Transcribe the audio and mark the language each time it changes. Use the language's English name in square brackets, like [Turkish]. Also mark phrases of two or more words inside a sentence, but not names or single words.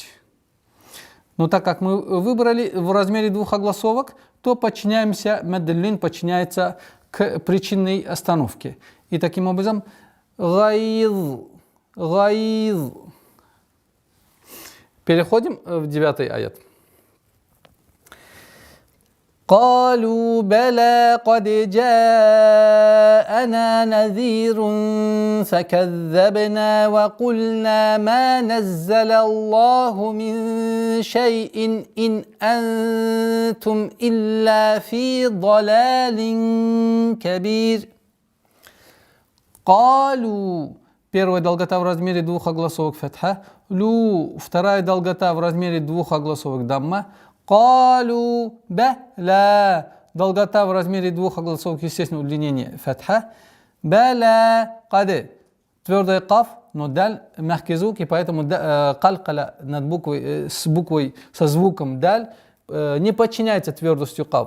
[Russian] Но так как мы выбрали в размере двух огласовок, то подчиняемся, меддуллин подчиняется к причинной остановке. И таким образом гайз. Переходим в 9 аят. [Arabic] قالوا بلى قد جاءنا نذير فكذبنا وقلنا ما نزل الله من شيء إن أنتم إلا في ضلال كبير. قالوا. [Russian] Первая долгота в размере двух огласовок фатха. Лу. Вторая долгота в размере двух огласовок дамма. [Arabic] قالوا بلى. [Russian] Долгота в размере двух огласовок, естественно, удлинение фатха. [Arabic] بلى قد. [Russian] Твердый каф, но даль мягкий звук, и поэтому калкала над буквой, со звуком даль не подчиняется твердостью каф.